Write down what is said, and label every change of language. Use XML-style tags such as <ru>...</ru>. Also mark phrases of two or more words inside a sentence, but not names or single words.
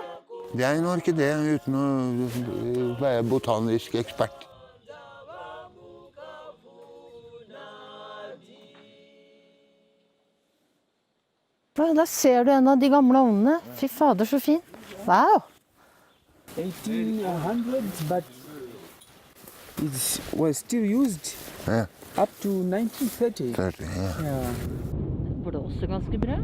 <no>Det er en orkidé uten å være botanisk ekspert. Der ser du en av de gamle ovnene. Fy fader, så fin. Wow!</no> <en>1800s, but it was still used up to 1930. Yeah.</en> <no>Det blåser ganske bra.</no>